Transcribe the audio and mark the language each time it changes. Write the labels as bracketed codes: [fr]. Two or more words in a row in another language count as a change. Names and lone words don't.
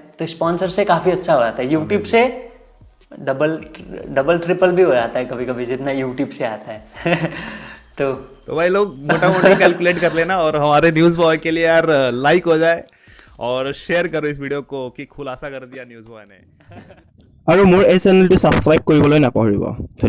[hi] तो स्पॉन्सर से काफ़ी अच्छा हो जाता है। यूट्यूब से डबल ट्रिपल भी हो जाता है कभी कभी जितना यूट्यूब से आता है। तो भाई लोग मोटा मोटी कैलकुलेट कर लेना, और हमारे न्यूज़ बॉय के लिए यार लाइक हो जाए और शेयर करो इस वीडियो को कि खुलासा कर दिया न्यूज़ बॉय ने। [as] আৰু মোৰ এই চেনেলটো ছাবস্ক্ৰাইব কৰিবলৈ নাপাহৰিব। ধন্যবাদ।